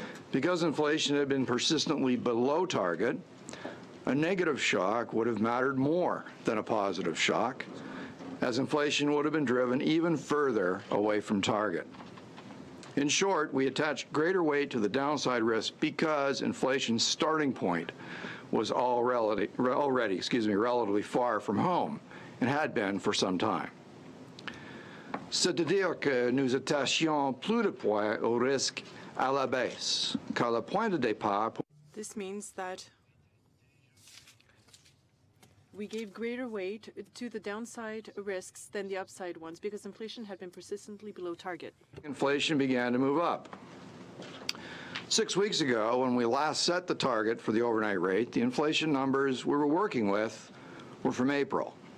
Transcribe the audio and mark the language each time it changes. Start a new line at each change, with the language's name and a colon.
English: Because inflation had been persistently below target, a negative shock would have mattered more than a positive shock, as inflation would have been driven even further away from target. In short, we attached greater weight to the downside risk because inflation's starting point was already relatively far from home and had been for some time.
French: C'est-à-dire que nous attachions plus de poids au risque à la baisse, car le point de départ.
English: This means that we gave greater weight to the downside risks than the upside ones because inflation had been persistently below target. Inflation began to move up. 6 weeks ago, when we last set the target for the overnight rate, the inflation numbers we were working with were from April.